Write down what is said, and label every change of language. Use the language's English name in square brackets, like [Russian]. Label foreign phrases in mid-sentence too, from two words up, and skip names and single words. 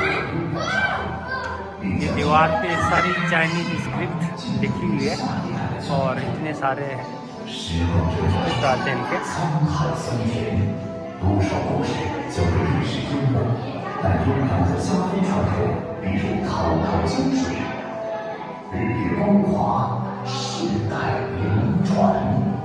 [Hindi] दीवार पे सारी [English] Chinese script [Hindi] लिखी हुई है। और इतने सारे चित्र आते हैं इनके। [Chinese] 多少故事交给历史淹没，但悠扬的江边传统比如滔滔江水，日月光华，世代流传。